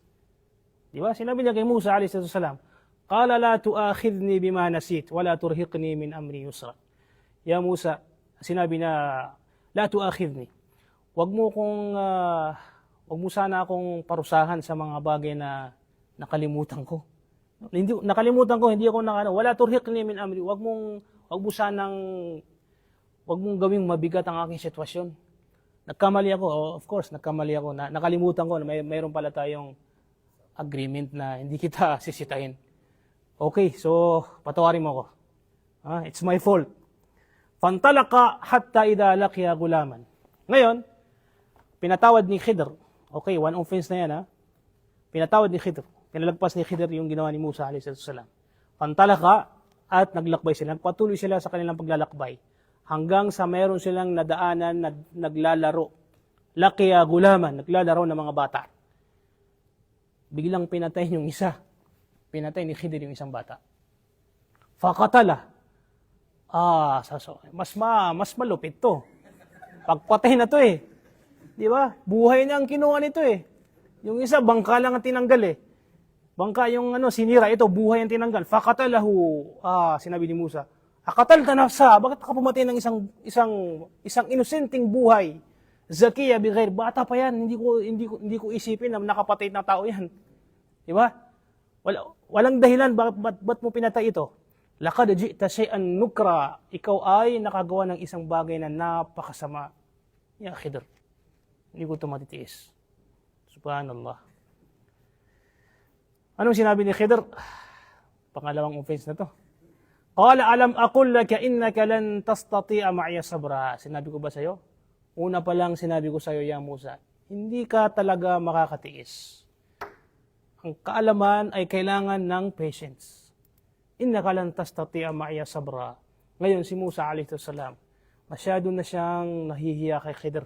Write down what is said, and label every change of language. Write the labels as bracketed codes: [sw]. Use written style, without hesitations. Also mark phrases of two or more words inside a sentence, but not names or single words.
[tl] Di ba? Sinabi niya kay Musa [ar] عليه السلام، قال لا تؤاخذني بما نسيت ولا ترهقني من أمري يسرا. [tl] Ya Musa, sinabi na, [ar] لا تؤاخذني. [tl] Wag mo sana akong parusahan sa mga bagay na nakalimutan ko. Hindi ako [ar] ولا ترهقني من أمري. [tl] Wag mong gawing mabigat ang aking sitwasyon. Nagkamali ako, [en] of course, [tl] nakalimutan ko na mayroon pala tayong agreement na hindi kita sisitahin. Okay, so patawarin mo ako. [en] It's my fault. [ar] فانطلقا حتى إذا لقيا غلاما. [tl] Ngayon, pinatawad ni Khidr. Okay, [en] one offense [tl] na yan. Pinatawad ni Khidr. Pinalagpas ni Khidr yung ginawa ni Musa [ar] عليه السلام. [tl] Fantalaka at naglakbay sila. Patuloy sila sa kanilang paglalakbay. Hanggang sa mayroon silang nadaanan na naglalaro. [ar] لقيا غلاما, [tl] naglalaro ng mga bata. Biglang pinatay yung isa. Pinatay ni Khidr yung isang bata. Faqatala. Mas malupit to. Pagpatay na to eh. Di ba? Buhay na ang kinuha nito eh. Yung isa, bangka lang ang tinanggal eh. Bangka yung sinira, ito, buhay ang tinanggal. Faqatalahu, sinabi ni Musa, [ar] أقتلت نفسا, [tl] bakit ka pumatay ng isang inosenteng buhay? [ar] زكية بغير, [tl] bata pa yan, hindi ko isipin na nakapatay na tao yan. Di ba? Walang dahilan, ba't mo pinatay ito? [ar] لقد جئت شيئا نكرا, [tl] ikaw ay nakagawa ng isang bagay na napakasama. Ya Khidr, hindi ko ito matitiis. Subhanallah. Anong sinabi ni Khidr? Pangalawang offense na to. [ar] قال ألم أقل لك إنك لن تستطيع معي صبرا. [tl] Sinabi ko ba sa'yo? Una pa lang sinabi ko sa'yo, ya Musa, hindi ka talaga makakatiis. Ang kaalaman ay kailangan ng patience. [ar] إنك لن تستطيع معي صبرا. [tl] Ngayon si Musa [ar] عليه السلام, [tl] masyado na siyang nahihiya kay Khidr.